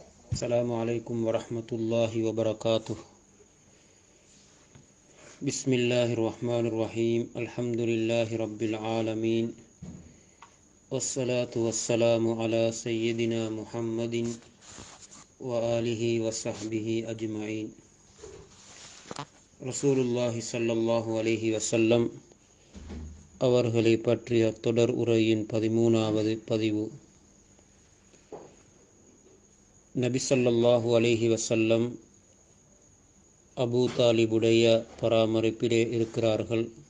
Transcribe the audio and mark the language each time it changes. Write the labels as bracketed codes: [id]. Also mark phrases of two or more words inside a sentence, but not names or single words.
[ar] السلام عليكم ورحمة الله وبركاته. بسم الله الرحمن الرحيم. الحمد لله رب العالمين، والصلاة والسلام على سيدنا محمد وآله وصحبه أجمعين. رسول الله صلى الله عليه وسلم [ta] அவர்களை பற்றிய தொடர் உரையின் 13வது பதிவு. நபி [ar] صلى الله عليه وسلم [ta] அபூ தாலிபுடைய பராமரிப்பிலே இருக்கிறார்கள்.